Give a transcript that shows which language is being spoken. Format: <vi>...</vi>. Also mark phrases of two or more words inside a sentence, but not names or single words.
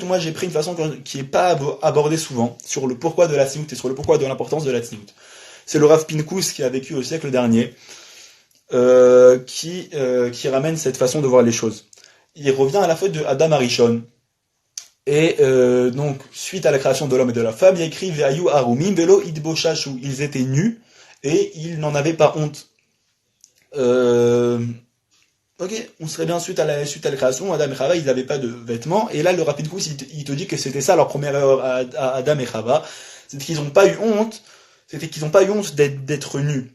<fr>Moi, j'ai pris une façon qui est pas abordée souvent, sur le pourquoi de la tsniout et sur le pourquoi de l'importance de la tsniout. C'est le Rav Pinkus qui a vécu au siècle dernier, qui ramène cette façon de voir les choses. Il revient à la faute de</fr> <he>אדם הראשון.</he> <fr>Et donc, suite à la création de l'homme et de la femme, il y a écrit</fr> <he>ויהיו ערומים ולא יתבוששו.</he> <fr>Ils étaient nus et ils n'en avaient pas honte. Ok, on serait bien suite à la création, Adam et Chava, ils n'avaient pas de vêtements. Et là, le Rav Pinkus, il te dit que c'était ça leur première erreur à Adam et Chava. C'était qu'ils n'ont pas eu honte. C'était qu'ils n'ont pas eu honte d'être nus.</fr>